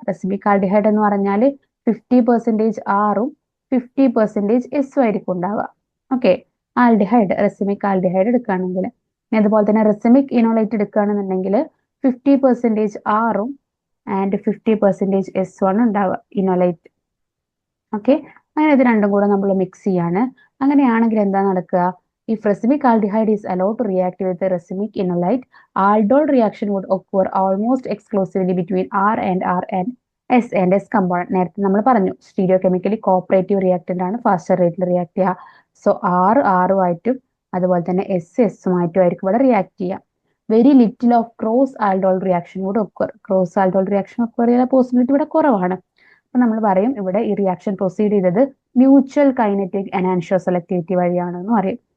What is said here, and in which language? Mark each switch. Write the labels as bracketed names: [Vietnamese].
[Malayalam] Racemic aldehyde എന്ന് പറഞ്ഞാൽ 50% ആറും 50% എസും ആയിരിക്കും ഉണ്ടാവുക. ഓക്കെ, ആൽഡിഹൈഡ് റെസിമിക് ആൽഡിഹൈഡ് എടുക്കുകയാണെങ്കിൽ, അതുപോലെ തന്നെ റെസിമിക് ഇനോലൈറ്റ് എടുക്കുകയാണെന്നുണ്ടെങ്കിൽ 50% ആറും ആൻഡ് 50% എസും ആണ് ഉണ്ടാവുക ഇനോലൈറ്റ്. ഓക്കെ, അങ്ങനെ ഇത് രണ്ടും കൂടെ നമ്മൾ മിക്സ് ചെയ്യാണ്. അങ്ങനെയാണെങ്കിൽ എന്താ നടക്കുക, [English] if racemic aldehyde is allowed to react with the racemic enolite, aldol reaction would occur almost exclusively between R and S component. [Malayalam] നേരത്തെ നമ്മൾ പറഞ്ഞു സ്റ്റീരിയോകെമിക്കലി കോപ്പറേറ്റീവ് റിയാക്ടന്റ് ആണ് ഫാസ്റ്റർ റേറ്റിൽ റിയാക്ട് ചെയ്യുക. സോ ആറുമായിട്ടും അതുപോലെ തന്നെ എസുമായിട്ടും ആയിരിക്കും ഇവിടെ റിയാക്ട് ചെയ്യുക. [English] very little of cross aldol reaction [Malayalam] കൂടെ occur. Cross aldol reaction occur ചെയ്യാൻ പോസിബിലിറ്റി ഇവിടെ കുറവാണ്. അപ്പൊ നമ്മൾ പറയും ഇവിടെ ഈ റിയാക്ഷൻ പ്രൊസീഡ് ചെയ്തത് മ്യൂച്വൽ കൈനറ്റിക് എനാൻഷ്യോ സെലക്ടിവിറ്റി വഴിയാണെന്ന് പറയും.